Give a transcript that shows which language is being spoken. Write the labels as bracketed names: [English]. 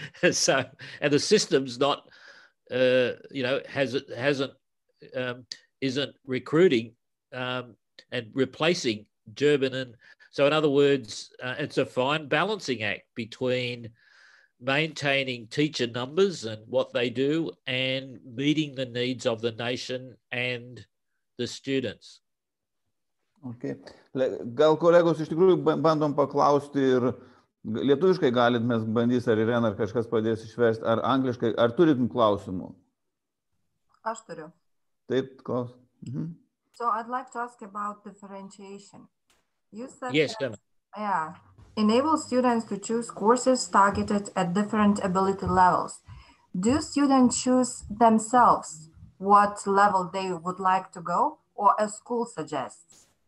[English] So, and the system's not, isn't recruiting and replacing German. And so in other words, it's a fine balancing act between maintaining teacher numbers and what they do and meeting the needs of the nation and the students. Okay. [Lithuanian] Gal kolegos iš tikrųjų bandom paklausti ir lietuviškai galit mes bandys, ar Irena, ar kažkas padės išversti, ar angliškai, ar turit klausimų? Aš turiu. Taip, klaus. [English] So I'd like to ask about differentiation. You said yes, that, enable students to choose courses targeted at different ability levels. Do students choose themselves what level they would like to go, or a school suggests?